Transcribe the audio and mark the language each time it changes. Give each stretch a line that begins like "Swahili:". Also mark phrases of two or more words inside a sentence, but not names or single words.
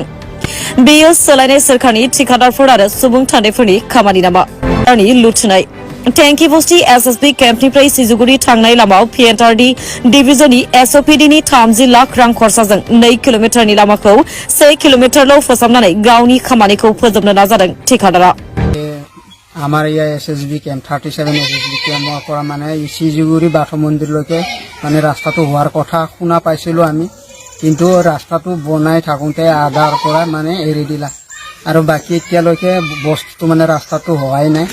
Bodo: बेयो सोलायनाय सोरखारनि ठेकेदारफोर आरो सुबुं थान्दैफोरनि खामानि नामा? लुथिनाय टेंकिबस्ती एसएसबी केम्पनिफ्राय सिजुगुरि थांनाय लामायाव पिएनआरडि डिभिजननि एसओपिडिनि 30 लाख रां खरसाजों 2 किलोमिटारनि लामाखौ 1 किलोमिटारल' फोसाबनानै गावनि खामानिखौ फोजोबनो नाजादों ठेकेदारा।
Assamese: আমাৰ ইয়াৰ SSB কেম্প 37 SSB কেম্পৰ পৰা মানে সিজুগুৰি বাথৌ মন্দিৰলৈকে মানে ৰাস্তাটো হোৱাৰ কথা শুনা পাইছিলোঁ আমি, কিন্তু ৰাস্তাটো বনাই থাকোঁতে আধাৰ পৰা মানে এৰি দিলা আৰু বাকী এতিয়ালৈকে বস্তুটো মানে ৰাস্তাটো হোৱাই নাই।